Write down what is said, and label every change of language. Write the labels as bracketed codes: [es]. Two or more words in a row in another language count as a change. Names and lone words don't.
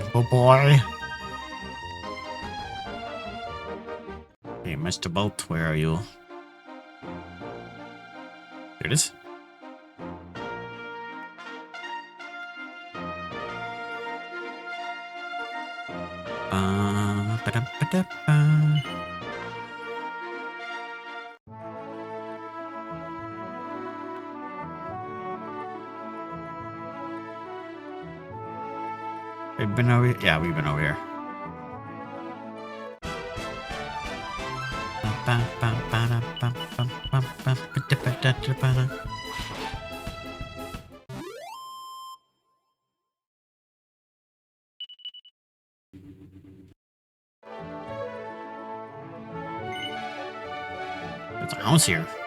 [en] Oh boy. Hey, Mr. Bolt, where are you? There it is. Ba-da-ba-da-ba. We've been over here? Yeah, we've been over here. There's a house here.